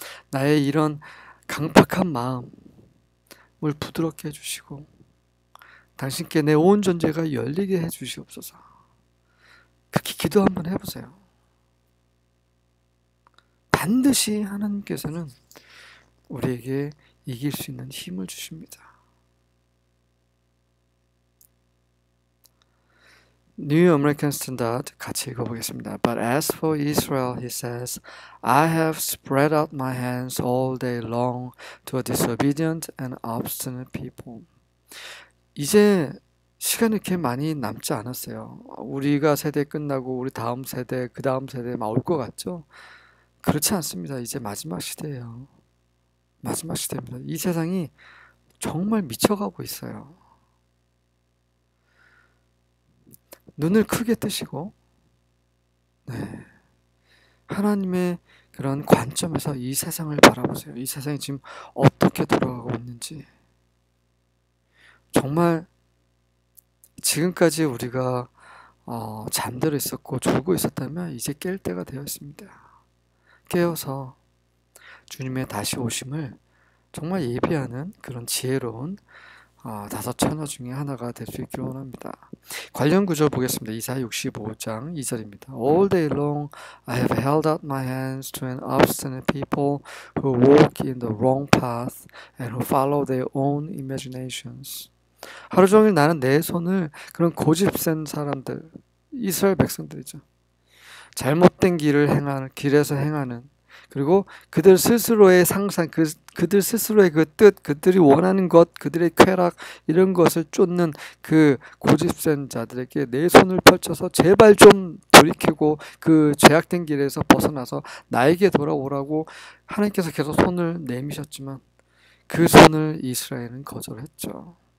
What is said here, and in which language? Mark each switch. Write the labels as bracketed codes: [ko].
[ko] 나의 이런 강팍한 마음을 부드럽게 해주시고 당신께 내 온 존재가 열리게 해주시옵소서. 그렇게 기도 한번 해보세요. 반드시 하나님께서는 우리에게 이길 수 있는 힘을 주십니다. [en] New American Standard [ko] 같이 읽어보겠습니다. [en] But as for Israel, he says, I have spread out my hands all day long to a disobedient and obstinate people. [ko] 이제 시간이 이렇게 많이 남지 않았어요. 우리가 세대 끝나고 우리 다음 세대, 그 다음 세대 막 올 것 같죠? 그렇지 않습니다. 이제 마지막 시대예요. 마지막 시대입니다. 이 세상이 정말 미쳐가고 있어요. 눈을 크게 뜨시고 하나님의 그런 관점에서 이 세상을 바라보세요. 이 세상이 지금 어떻게 돌아가고 있는지. 정말 지금까지 우리가 잠들어 있었고 졸고 있었다면 이제 깰 때가 되어 있습니다. 깨어서 주님의 다시 오심을 정말 예비하는 그런 지혜로운 다섯 처녀 중에 하나가 될 수 있기를 원합니다. 관련 구절 보겠습니다. 이사야 65장 2절입니다. [en] All day long I have held out my hands to an obstinate people who walk in the wrong path and who follow their own imaginations. [ko] 하루 종일 나는 내 손을 그런 고집센 사람들, 이스라엘 백성들이죠. 잘못된 길에서 행하는 그리고 그들 스스로의 상상, 그들 스스로의 그 뜻, 그들이 원하는 것, 그들의 쾌락 이런 것을 쫓는 그 고집센 자들에게 내 손을 펼쳐서 제발 좀 돌이키고 그 죄악된 길에서 벗어나서 나에게 돌아오라고 하나님께서 계속 손을 내미셨지만 그 손을 이스라엘은 거절했죠.